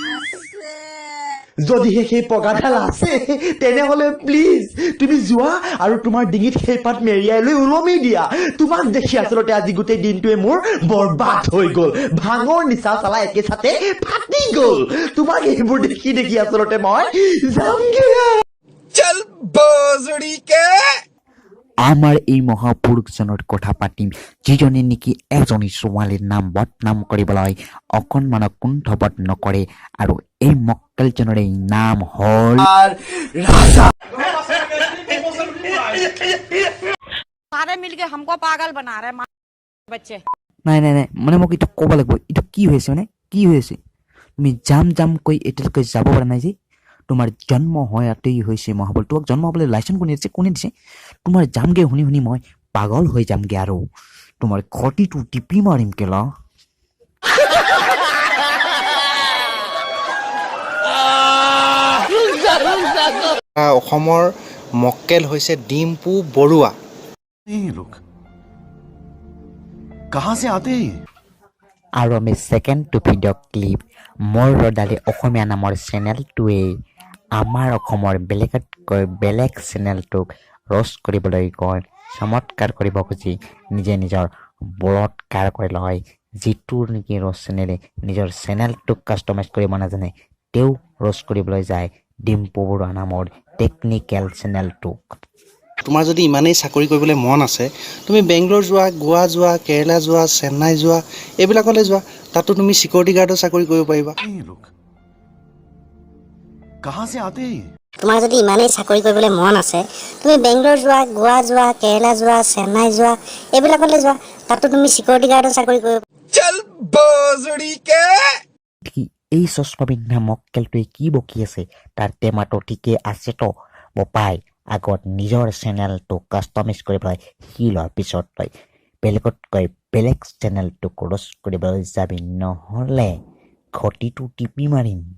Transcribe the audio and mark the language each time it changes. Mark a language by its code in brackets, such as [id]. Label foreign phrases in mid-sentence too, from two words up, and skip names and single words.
[as] যদিহে সেই পঘাডাল আছে তেনেহলে প্লিজ তুমি যোৱা আৰু তোমাৰ ডিঙিত সেই পাত মেৰিয়াই লৈ ওলমি দিয়া। তোমাক দেখি আচলতে আজি গোটেই দিনটোৱে মোৰ বৰবাদ হৈ গ'ল। ভাঙৰ নিচা চালা একে ছাতে ফাটি গ'ল। তোমাক এইবোৰ দেখি দেখি আচলতে মই যামগে। [hi] चल बोजड़ी के [as] আমাৰ এই মহাপুৰুষজনৰ কথা পাতিম, যিজনে নেকি এজনী ছোৱালীৰ নাম বদনাম কৰিবলৈ অকণমানো কুণ্ঠবোধ নকৰে, আৰু এই মক্কেলজনৰে নাম হ'ল राजा। [hi] सारे मिलके हमको पागल बना रहे बच्चे। [as] নাই নাই নাই মানে মোক এইটো ক'ব লাগিব, এইটো কি হৈছে মানে কি হৈছে? তুমি যাম কৈ এতিয়ালৈকে যাব পৰা নাই যে? তোমাৰ জন্ম হোৱাতেই হৈছে মহাবল। তোমাক জন্ম হ'বলৈ লাইচেঞ্চ কোনে দিছে? তোমাৰ যামগে শুনি শুনি মই পাগল হৈ যামগে, আৰু তোমাৰ ঘটিটো টিপি মাৰিম কেলা। অসমৰ মক্কেল হৈছে ডিম্পু বৰুৱা। [hi] ये लोग कहाँ से आते हैं? [as] আৰু আমি [en] second to video clip. [as] মোৰ ৰদালি অসমীয়া নামৰ চেনেলটোৱে আমাৰ অসমৰ বেলেগতকৈ বেলেগ চেনেলটোক ৰ'ষ্ট কৰিবলৈ গৈ চমৎকাৰ কৰিব খুজি নিজে নিজৰ বলৎকাৰ কৰি লয়। যিটো নেকি ৰ'ষ্ট চেনেলে নিজৰ চেনেলটোক কাষ্টমাইজ কৰিব নাজানে, তেওঁ ৰ'ষ্ট কৰিবলৈ যায় ডিম্পু বৰুৱা নামৰ টেকনিকেল চেনেলটোক। তোমাৰ যদি ইমানেই চাকৰি কৰিবলৈ মন আছে, তুমি বেংগলোৰ যোৱা, গোৱা যোৱা, কেৰেলা যোৱা, চেন্নাই যোৱা, এইবিলাকলৈ যোৱা। তাতো তুমি [en] security guardৰ [as] চাকৰি কৰিব পাৰিবা। [hi] ये लोग कहाँ से आते हैं? [as] তোমাৰ যদি ইমানেই চাকৰি কৰিবলৈ মন আছে, তুমি বেংগলোৰ যোৱা, গোৱা যোৱা, কেৰেলা যোৱা, চেন্নাই যোৱা, এইবিলাকলৈ যোৱা। তাতো তুমি [en] security guardৰ [as] চাকৰি কৰিব [hi] चल बोजड़ी के [as] কি এই চশমা পিন্ধা মক্কেলটোৱে কি বকি আছে? তাৰ টেমাটো ঠিকে আছেতো বপাই? আগত নিজৰ চেনেলটোক কাষ্টমাইজ কৰিবলৈ সি লোৱাৰ পিছত তই বেলেগতকৈ বেলেগ চেনেলটোক ৰ'ষ্ট কৰিবলৈ যাবি, নহ'লে ঘটিটো টিপি মাৰিম।